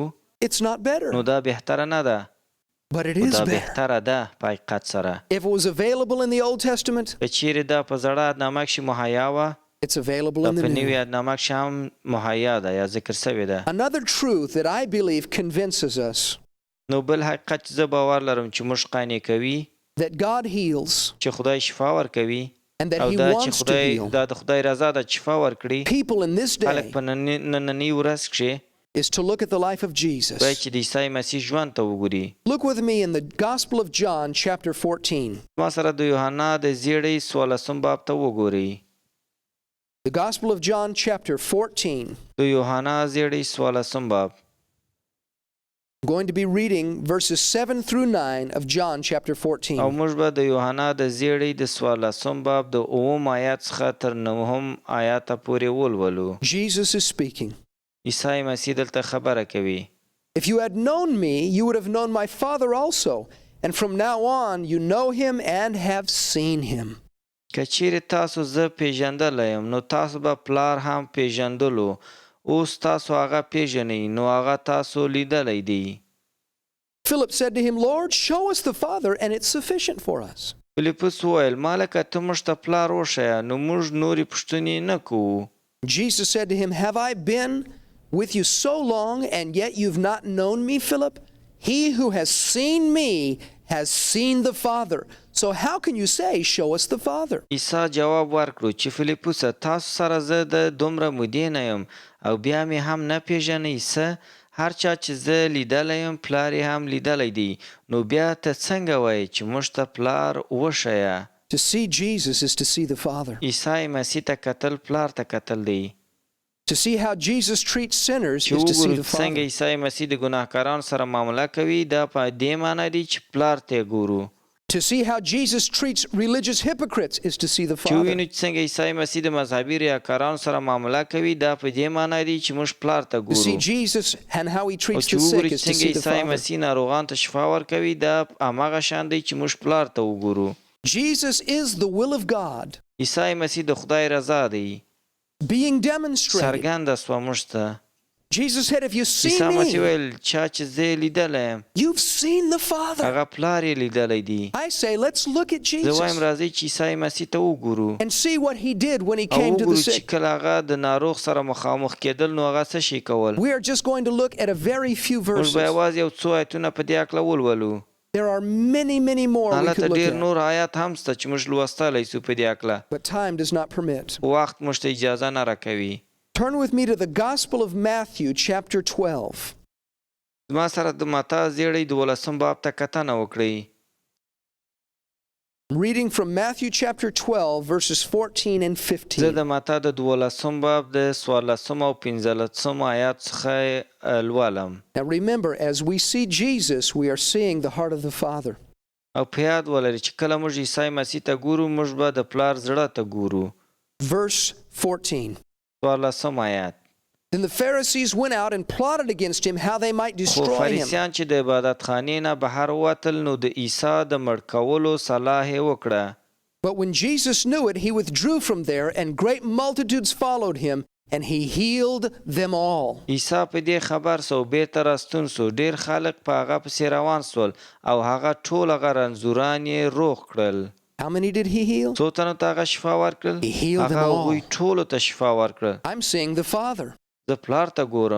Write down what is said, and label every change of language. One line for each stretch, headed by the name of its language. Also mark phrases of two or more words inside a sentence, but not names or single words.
English: it's not better.
Pashto: نو دا بهتره نه ده،
English: But it
Pashto: خو
English: is
Pashto: دا
English: better.
Pashto: بهتره ده په حقیقت سره.
English: If it was available in the Old Testament,
Pashto: که چیرې دا په زړه عهدنامه کښې مهیا وه
English: it's available
Pashto: دا
English: in
Pashto: په
English: the
Pashto: نوې
English: New.
Pashto: عهدنامه کښې هم مهیا ده یا ذکر شوې ده.
English: Another truth that I believe convinces us
Pashto: نو بل حقیقت چې زه باور لرم چې موږ قانع کوي
English: that God heals
Pashto: چې خدای شفا ورکوي
English: and that
Pashto: او
English: he
Pashto: دا چې
English: wants to
Pashto: خدای
English: heal
Pashto: دا د خدای رضا ده چې شفا ورکړي.
English: people in this
Pashto: خلک
English: day
Pashto: په نننۍ ورځ کښې
English: is to look at the life of Jesus.
Pashto: باید چې د عیسی مسیح ژوند ته وګوري.
English: Look with me in the Gospel of John, chapter 14.
Pashto: ما سره د یوحنا د زیړی 14 باب ته وګورئ.
English: The Gospel of John, chapter 14.
Pashto: د یوحنا زیړی 14 باب.
English: I'm going to be reading verses 7 through 9 of John, chapter
Pashto: او
English: 14.
Pashto: موږ به د یوحنا د زیړی د 14 باب د 9 آیات څخه تر 9 آیاته پورې ولولو.
English: Jesus is speaking.
Pashto: عیسی مسیح دلته خبره کوي.
English: If you had known me, you would have known my Father also. And from now on, you know him and have seen him.
Pashto: که چیرې تاسو زه پیژندلی یم نو تاسو به پلار هم پیژندلو. اوس تاسو هغه پیژنئ نو هغه تاسو لیدلی دی.
English: Philip said to him, Lord, show us the Father, and it's sufficient for us.
Pashto: فلیپوس وویل مالکه ته موږ ته پلار وښیه نو موږ نورې پوښتنې نه کوو.
English: Jesus said to him, Have I been with you so long, and yet you've not known me, Philip? He who has seen me has seen the Father. So how can you say, Show us the Father?
Pashto: عیسی جواب ورکړو چې فلیپوسه تاسو سره زه د دومره مودې نه یم او بیا مې هم نه پیژنئ څه؟ هر چا چې زه لیدلی یم پلار یې هم لیدلی دی. نو بیا ته څنګه وایې چې موږ ته پلار وښیه؟
English: To see Jesus is to see the Father.
Pashto: عیسی مسیح ته کتل پلار ته کتل دی.
English: To see how Jesus treats sinners
Pashto: چې
English: is to see
Pashto: وګورو
English: the
Pashto: څنګه
English: Father.
Pashto: عیسی مسیح د ګناهکارانو سره معامله کوي دا په دې معنی دی چې پلار ته ګورو.
English: To see how Jesus treats religious hypocrites is to see the
Pashto: چې
English: Father.
Pashto: ووینو چې څنګه عیسی مسیح د مذهبي ریاکارانو سره معامله کوي دا په دې معنی دی چې موږ پلار ته
English: To see
Pashto: ګورو.
English: Jesus and how he
Pashto: او
English: treats
Pashto: چې
English: the sick
Pashto: وګورو
English: is
Pashto: چې
English: to
Pashto: څنګه
English: see the
Pashto: عیسی
English: Father.
Pashto: مسیح ناروغانو ته شفا ورکوي دا هماغه شان دی چې موږ پلار ته وګورو.
English: Jesus is the will of God
Pashto: عیسی مسیح د خدای رضا دی
English: being demonstrated.
Pashto: څرګنده سوه موږ ته.
English: Jesus said, If you see
Pashto: عیسی مسیح
English: me,
Pashto: ویل چا چې زه یې لیدلی یم
English: you've seen the Father.
Pashto: هغه پلار یې لیدلی دی.
English: I say, let's look at
Pashto: زه وایم
English: Jesus
Pashto: راځئ چې عیسی مسیح ته وګورو
English: and see what he did when he
Pashto: او
English: came to the
Pashto: وګورو چې
English: sick.
Pashto: کله هغه د ناروغ سره مخامخ کېدل نو هغه څه شي کول.
English: We are just going to look at a very few
Pashto: موږ به
English: verses.
Pashto: یوازې یو څو آیتونه په دې هکله ولولو.
English: There are many, many more we
Pashto: هلته
English: could look
Pashto: ډېر
English: at,
Pashto: نور آیات هم شته چې موږ لوستلی سو په دې هکله.
English: but time does not permit.
Pashto: وخت موږ ته اجازه نه راکوي.
English: Turn with me to the Gospel of Matthew, chapter 12.
Pashto: زما سره د متا زیړی 12 باب ته کتنه وکړئ.
English: I'm reading from Matthew chapter 12, verses 14 and
Pashto: زه
English: 15.
Pashto: د متا د 12 باب د 14 او 15 آیات څخه لولم.
English: Now remember, as we see Jesus, we are seeing the heart of the Father.
Pashto: او په یاد ولرئ چې کله موږ عیسی مسیح ته ګورو موږ به د پلار زړه ته ګورو.
English: Verse 14.
Pashto: 14 آیات.
English: Then the Pharisees went out and plotted against him how they might
Pashto: خو
English: destroy him.
Pashto: فریسیان چې د عبادت خانې نه بهر ووتل نو د عیسی د مړ کولو صلاح یې وکړه.
English: But when Jesus knew it, he withdrew from there, and great multitudes followed him, and he healed them all.
Pashto: عیسی په دې خبر سو بیرته راستون سو ډېر خلک په هغه پسې روان سول او هغه ټول هغه رنځوران یې روغ کړل.
English: How many did he heal?
Pashto: څو تنو ته هغه شفا ورکړل؟
English: He healed them
Pashto: هغه
English: all.
Pashto: هغوی ټولو ته شفا ورکړل.
English: I'm seeing the Father
Pashto: زه پلار ته ګورم